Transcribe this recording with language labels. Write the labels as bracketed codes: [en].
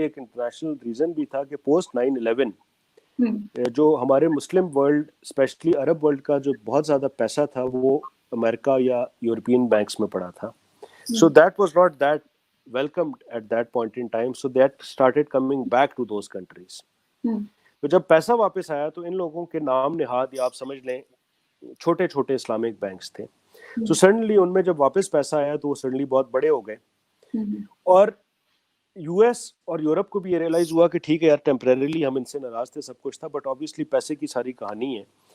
[ur] ایک international reason بھی تھا کہ پوسٹ 9/11 جو ہمارے Muslim world especially Arab world کا جو بہت زیادہ پیسہ تھا وہ امریکہ یا یورپین بینکس میں پڑا تھا. [en] So that was not that welcomed at that point in time. So that started coming back to those countries. [ur] تو جب پیسہ واپس آیا تو ان لوگوں کے نام نہاد یا آپ سمجھ لیں چھوٹے چھوٹے اسلامک بینکس تھے. [en] So suddenly [ur] ان میں جب واپس پیسہ آیا تو وہ suddenly بہت بڑے ہو گئے اور US اور یورپ کو بھی یہ ریئلائز ہوا کہ ٹھیک ہے یار ٹیمپریریلی ہم ان سے ناراض تھے سب کچھ تھا بٹ obviously پیسے کی ساری کہانی ہے.